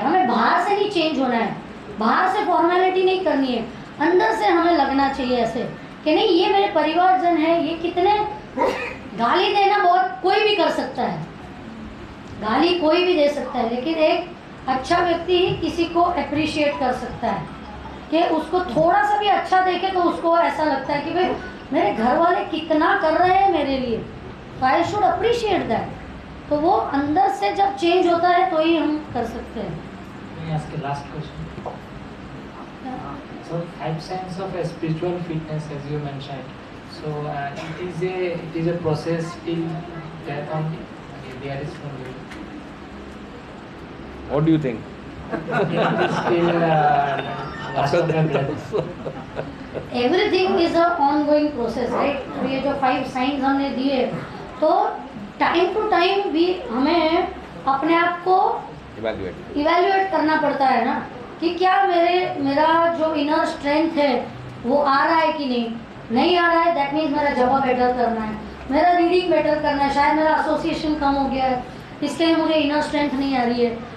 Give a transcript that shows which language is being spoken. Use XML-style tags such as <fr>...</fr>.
<hi>हमें बाहर से नहीं चेंज होना है, बाहर से फॉर्मेलिटी नहीं करनी है, अंदर से हमें लगना चाहिए ऐसे कि नहीं ये मेरे परिवारजन है, ये कितने, गाली देना बहुत कोई भी कर सकता है, गाली कोई भी दे सकता है, लेकिन एक अच्छा व्यक्ति ही किसी को अप्रिशिएट कर सकता है कि उसको थोड़ा सा भी अच्छा देखे तो उसको ऐसा लगता है कि भाई मेरे घर वाले कितना कर रहे हैं मेरे लिए,</hi> <en>I should appreciate that.</en> <hi>तो वो अंदर से जब चेंज होता है तो ही हम कर सकते हैं।</hi> <en>Let me ask a last question. So 5 signs of a spiritual fitness, as you mentioned. So it is a process till death only. There is no way. What do you think? It is still last of the death. Everything is a ongoing process,</en> <hi>right. तो ये जो 5 science हमने दिए, तो time to time भी हमें अपने आप को इवैल्यूएट करना पड़ता है ना, कि क्या मेरा जो इनर स्ट्रेंथ है वो आ रहा है कि नहीं आ रहा है, दैट मीन्स मेरा जवाब बेटर करना है, मेरा रीडिंग बेटर करना है, शायद मेरा एसोसिएशन कम हो गया है इसलिए मुझे इनर स्ट्रेंथ नहीं आ रही है।</hi>